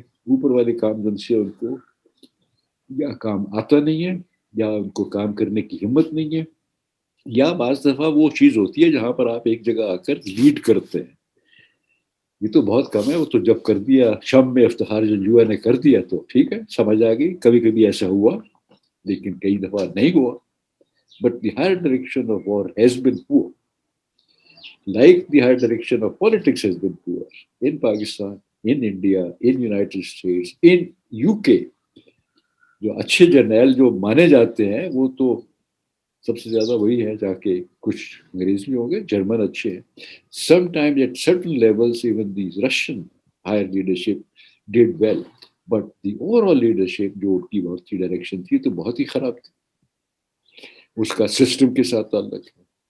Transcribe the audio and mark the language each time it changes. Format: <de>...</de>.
<ur>اوپر والے کام دن سے ان کو یا کام آتا نہیں ہے یا ان کو کام کرنے کی ہمت نہیں ہے یا بعض دفعہ وہ چیز ہوتی ہے جہاں پر آپ ایک جگہ آ کر لیڈ کرتے ہیں. یہ تو بہت کم ہے. وہ تو جب کر دیا شام میں افتخار جنجوعہ نے کر دیا تو ٹھیک ہے سمجھ آ گئی. کبھی کبھی ایسا ہوا لیکن کئی دفعہ نہیں ہوا.</ur> <en>But the higher direction of war has been poor like the higher direction of politics has been poor in Pakistan, in India, in United States, in UK.</en> <ur>جو اچھے جرنیل جو مانے جاتے ہیں وہ تو سب سے زیادہ وہی ہے جا کے کچھ انگریز بھی ہوں گے جرمن اچھے ہیں.</ur> <en>Sometimes at certain levels even the Russian higher leadership did well but the overall leadership</en> <ur>جو ان کی بہت سی ڈائریکشن تھی تو بہت ہی خراب تھی. اس کا سسٹم کے ساتھ تعلق ہے.</ur>